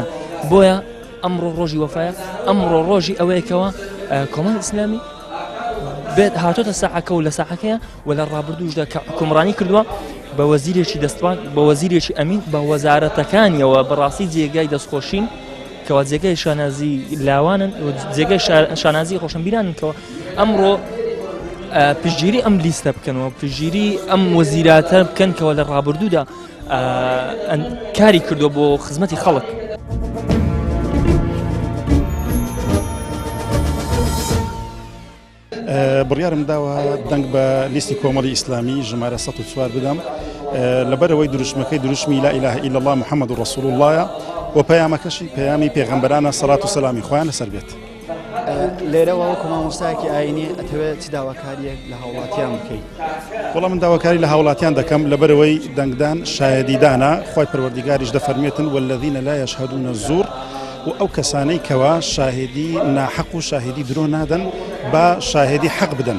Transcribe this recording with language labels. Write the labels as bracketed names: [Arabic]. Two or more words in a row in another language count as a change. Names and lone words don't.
[Central Kurdish] بۆیە ئەمڕۆ ڕۆژی وەفایە، ئەمڕۆ ڕۆژی ئەوەیەکەوە کۆمەڵی ئیسلامی بێت هاتۆتە ساحەکە و لە ساحەکەیە و لە ڕابردووشدا کە حکومڕانی کردووە بە وەزیرێکی دەستپاک، بە وەزیرێکی ئەمین، بە وەزارەتەکانیەوە بەڕاستی جێگای دەستخۆشین کەوا جێگای شانازی لاوانن و جێگای شانازی خۆشەمبیرانن کەەوە ئەمڕۆ پشتگیری ئەم لیستە بکەنەوە، پشتگیری ئەم وەزیراتە بکەن کەەوە لە ڕابردوودا کاری کردووە بۆ خزمەتی خەڵک. بڕیارم داوە دەنگ بە لیستی کۆمەڵی ئیسلامی ژمارە 104 بدەم لەبەرەوەی دروشمەکەی دروشمی [Arabic] لا إله إلا الله محمد رسول الله [Central Kurdish] و پەیامەکەشی پەیامی پێغەمبەرانە سەڵات و سەلامی خۆیان لەسەر بێت. لێرەوە وەکو مامۆستایەکی ئاینی ئەتەوێت چ داواکاریەک لە هاوڵاتیان بکەیت؟ وەڵام من داواکاری لە هاوڵاتیان دەکەم لەبەرەوەی دەنگدان شایەدیدانە، خۆی پەروەردیگاریش دەفەرمێتن [Arabic] والذین لا یشهدون الزور، [Central Kurdish] و ئەو کەسانەی کەوا شاهدی ناحەق و شاهدی درۆ نادەن بە شاهدی حەق بدەن.